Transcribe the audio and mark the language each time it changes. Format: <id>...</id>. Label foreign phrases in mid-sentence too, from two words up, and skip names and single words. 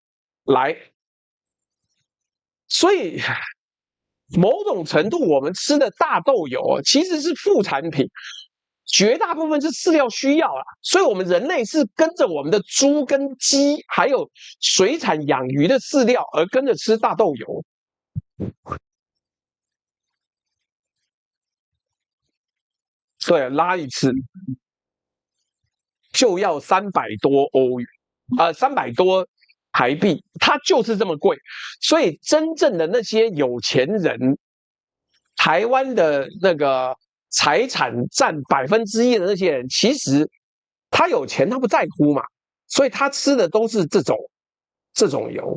<zh>來，所以。某種程度，我們吃的大豆油其實是副產品，絕大部分是飼料需要啦。所以，我們人類是跟着我們的豬跟雞，還有水產養魚的飼料而跟着吃大豆油。對，拉一次就要300多台幣，它就是這麼貴，所以真正的那些有錢人，台灣的那個財產占1%的那些人，其實他有錢，他不在乎嘛，所以他吃的都是這種油。</zh>